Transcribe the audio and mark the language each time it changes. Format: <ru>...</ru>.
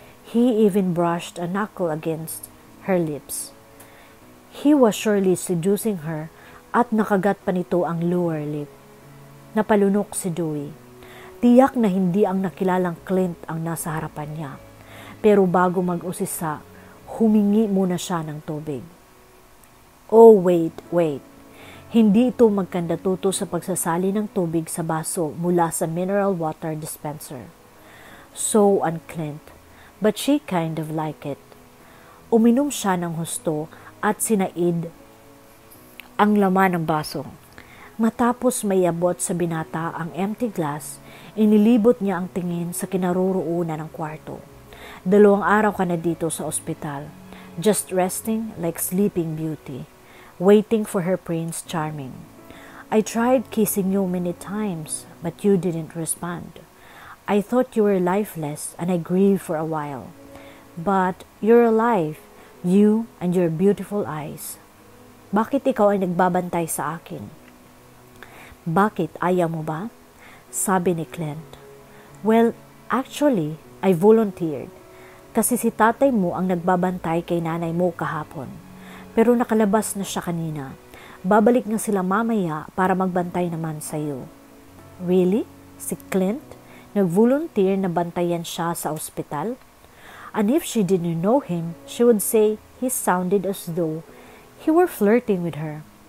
<en>He even brushed a knuckle against her lips. He was surely seducing her</en> <tl>at nakagat pa nito ang</tl> <en>lower lip.</en> <tl>Napalunok si Dewey. Tiyak na hindi ang nakilalang Clint ang nasa harapan niya. Pero bago mag-usisa, humingi muna siya ng tubig.</tl> <en>Oh, wait.</en> <tl>Hindi ito magkandatuto sa pagsasali ng tubig sa baso mula sa mineral water dispenser.</tl> <en>So on Clint, but she kind of like it.</en> <tl>Uminom siya ng husto at sinaid ang laman ng baso. Matapos may abot sa binata ang empty glass, inilibot niya ang tingin sa kinaroroonan ng kwarto. 2 araw ka na dito sa ospital,</tl> <en>just resting like Sleeping Beauty, waiting for her Prince Charming. I tried kissing you many times, but you didn't respond. I thought you were lifeless and I grieved for a while. But you're alive, you and your beautiful eyes.</en> <tl>Bakit ikaw ay nagbabantay sa akin? Bakit, ayaw mo ba? Sabi ni Clint.</tl> <en>Well, actually, I volunteered.</en> <tl>Kasi si tatay mo ang nagbabantay kay nanay mo kahapon. Pero nakalabas na siya kanina. Babalik na sila mamaya para magbantay naman sa iyo.</tl> <en>Really?</en> <tl>Si Clint? Nag-volunteer na bantayan siya sa ospital?</tl> <en>And if she didn't know him, she would say he sounded as though he were flirting with her.</en>